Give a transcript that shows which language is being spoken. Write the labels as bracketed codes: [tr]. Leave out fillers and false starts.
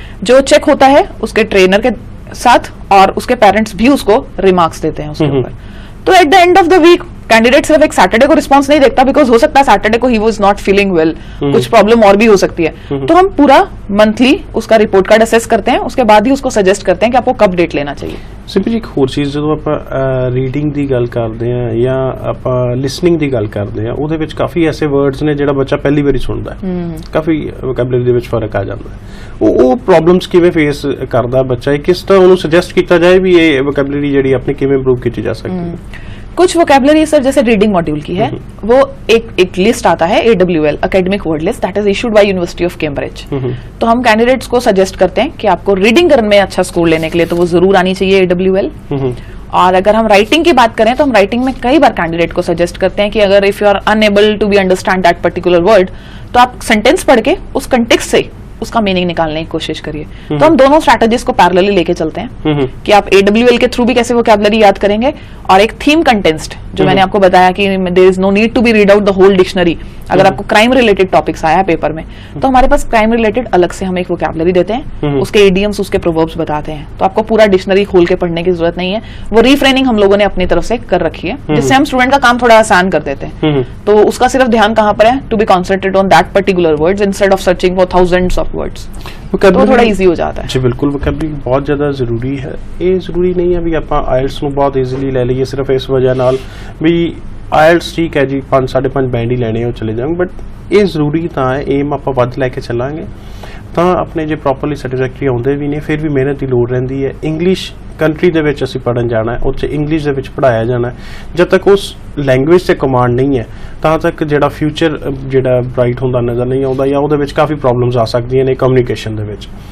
[hi] जो चेक होता है उसके ट्रेनर के साथ, और उसके पेरेंट्स भी उसको रिमार्क्स देते हैं उसके ऊपर। तो at the end of the week candidate सिर्फ एक सैटरडे को रिस्पांस नहीं देखता, बिकॉज हो सकता है सैटरडे को he [en] was not feeling well, [hi] कुछ प्रॉब्लम और भी हो सकती है। तो हम पूरा मंथली उसका रिपोर्ट कार्ड असेस करते हैं, उसके बाद ही उसको सजेस्ट करते हैं कि आपको कब डेट लेना चाहिए। [pa] ਸਿੰਪਲ ਇੱਕ ਹੋਰ ਚੀਜ਼, ਜਦੋਂ ਆਪਾਂ ਰੀਡਿੰਗ ਦੀ ਗੱਲ ਕਰਦੇ ਆ ਜਾਂ ਆਪਾਂ ਲਿਸਨਿੰਗ ਦੀ ਗੱਲ ਕਰਦੇ ਆ, ਉਹਦੇ ਵਿੱਚ ਕਾਫੀ ਐਸੇ ਵਰਡਸ ਨੇ ਜਿਹੜਾ ਬੱਚਾ ਪਹਿਲੀ ਵਾਰੀ ਸੁਣਦਾ, ਕਾਫੀ ਵੋਕੈਬਲਰੀ ਦੇ ਵਿੱਚ ਫਰਕ ਆ ਜਾਂਦਾ। ਉਹ ਪ੍ਰੋਬਲਮਸ ਕਿਵੇਂ ਫੇਸ ਕਰਦਾ ਬੱਚਾ, ਕਿਸ ਤਰ੍ਹਾਂ ਉਹਨੂੰ ਸੁਜੈਸਟ ਕੀਤਾ ਜਾਏ ਵੀ ਇਹ ਵੋਕੈਬਲਰੀ ਜਿਹੜੀ ਆਪਣੀ ਕਿਵੇਂ ਇੰਪਰੂਵ ਕੀਤੀ ਜਾ ਸਕਦੀ ਹੈ? [hi] कुछ वोकैबुलरी सर, जैसे रीडिंग मॉड्यूल की है, वो एक लिस्ट आता है, AWL academic word list, [en] That is issued by university of Cambridge. [hi] तो हम कैंडिडेट्स को सजेस्ट करते हैं कि आपको रीडिंग करने में अच्छा स्कोर लेने के लिए तो वो जरूर आनी चाहिए AWL। और अगर हम राइटिंग की बात करें तो हम राइटिंग में कई बार कैंडिडेट को सजेस्ट करते हैं कि अगर [en] if you are unable to be understand that particular word, [hi] तो आप सेंटेंस पढ़ के उस कंटेक्स्ट से उसका मीनिंग निकालने की कोशिश करिए। तो हम दोनों स्ट्रैटेजीज को पैरेलली लेके चलते हैं कि आप AWL के थ्रू भी कैसे वोकैबुलरी याद करेंगे, और एक थीम कंटेंस्ट जो मैंने आपको बताया कि [en] There is no need to be read out the whole dictionary. [hi] अगर आपको क्राइम रिलेटेड टॉपिक्स आया है पेपर में, तो हमारे पास क्राइम रिलेटेड अलग से हम एक वोकैबुलरी देते हैं, उसके इडियम्स, उसके प्रोवर्ब्स बताते हैं, तो आपको पूरा डिक्शनरी खोल के पढ़ने की जरूरत नहीं है। वो रीफ्रेनिंग हम लोगों ने अपनी तरफ से कर रखी है, जिससे हम स्टूडेंट का काम थोड़ा आसान कर देते हैं। तो उसका सिर्फ ध्यान कहाँ पर है, [en] to be concentrate on that particular words instead of searching for thousands of words, [hi] तो थोड़ा इजी हो जाता है। जी बिल्कुल, वोकैबुलरी बहुत [pa] ਜ਼ਿਆਦਾ ਜ਼ਰੂਰੀ ਹੈ। ਇਹ ਜ਼ਰੂਰੀ ਨਹੀਂ ਹੈ ਵੀ ਆਪਾਂ ਆਇਲਟਸ ਨੂੰ ਬਹੁਤ ਈਜ਼ੀਲੀ ਲੈ ਲਈਏ ਸਿਰਫ ਇਸ ਵਜ੍ਹਾ ਨਾਲ ਵੀ ਆਇਲਟਸ ਠੀਕ ਹੈ ਜੀ 5-5.5 ਬੈਂਡ ਹੀ ਲੈਣੇ ਉਹ ਚਲੇ ਜਾਵਾਂਗੇ, ਬਟ ਇਹ ਜ਼ਰੂਰੀ ਤਾਂ ਹੈ, ਏਮ ਆਪਾਂ ਵੱਧ ਲੈ ਕੇ ਚੱਲਾਂਗੇ ਤਾਂ ਆਪਣੇ ਜੇ ਪ੍ਰੋਪਰਲੀ ਸੈਟੀਸਫੈਕਟਰੀ ਆਉਂਦੇ ਵੀ ਨੇ, ਫਿਰ ਵੀ ਮਿਹਨਤ ਦੀ ਲੋੜ ਰਹਿੰਦੀ ਹੈ। ਇੰਗਲਿਸ਼ ਕੰਟਰੀ ਦੇ ਵਿੱਚ ਅਸੀਂ ਪੜ੍ਹਨ ਜਾਣਾ ਹੈ, ਉੱਥੇ ਇੰਗਲਿਸ਼ ਦੇ ਵਿੱਚ ਪੜ੍ਹਾਇਆ ਜਾਣਾ ਹੈ, ਜਦ ਤੱਕ ਉਸ ਲੈਂਗੁਏਜ 'ਤੇ ਕਮਾਂਡ ਨਹੀਂ ਹੈ ਤਾਂ ਤੱਕ ਜਿਹੜਾ ਫਿਊਚਰ ਜਿਹੜਾ ਬ੍ਰਾਈਟ ਹੁੰਦਾ ਨਜ਼ਰ ਨਹੀਂ ਆਉਂਦਾ, ਜਾਂ ਉਹਦੇ ਵਿੱਚ ਕਾਫੀ ਪ੍ਰੋਬਲਮਸ ਆ ਸਕਦੀਆਂ ਨੇ ਕਮਿਊਨੀਕੇਸ਼ਨ ਦੇ ਵਿੱਚ।